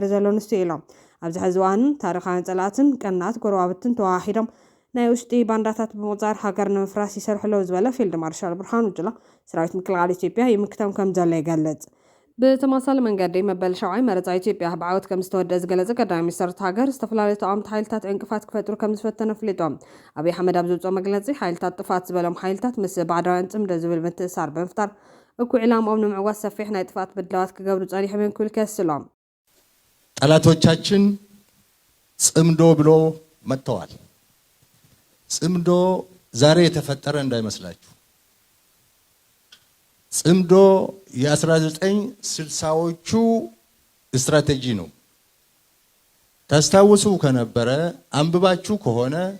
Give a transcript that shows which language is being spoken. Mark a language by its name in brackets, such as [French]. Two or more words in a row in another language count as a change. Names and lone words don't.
[Tigrinya] ዘሎ ንስቲ ኢሎም ኣብዚ ሕዚ እዋን ታሪኻውያን ጸላትን ቀናት ጎረባብትን ተዋሂዶም ናይ ውሽጢ ባንዳታት ብምቁጻር ሃገር ንምፍራስ ይሰርሑ ኣለዉ ዝበለ ፊልድ ማርሻል ብርሃኑ ጁላ ሰራዊት ምክልኻል ኢትዮጵያ ይምክተም ከም ዘሎ ይገልጽ ብተመሳሳሊ መንገዲ መበል ሸውዓይ መረፃ ኢትዮጵያ ብዓወት ከም ዝተወደአ ዝገለጸ ቀዳማይ ሚኒስትር ሃገር ዝተፈላለዩ ተቃውምቲ ሓይልታት ዕንቅፋት ክፈጥሩ ከም ዝፈተኑ ኣፍሊጦም ኣብይ ኣሕመድ ኣብ ዘውፅኦ መግለጺ ሓይልታት ጥፋት ዝበሎም ሓይልታት ምስ ባዕዳውያን ጽምዶ ዝብል ምትእስሳር ብምፍጣር እኩይ ዕላምኦም ንምዕዋት ሰፊሕ ናይ ጥፋት ብድላዋት ክገብሩ ጸኒሖም እዮም ክብል ከስሎም [Amharic] ጠላቶቻችን ጽምዶ ብሎ መጥተዋል። ጽምዶ ዛሬ የተፈጠረ እንዳይመስላችሁ። ጽምዶ የ1960ዎቹ ስትራቴጂ ነው። ታስታውሱ ከነበረ አንብባችሁ ከሆነ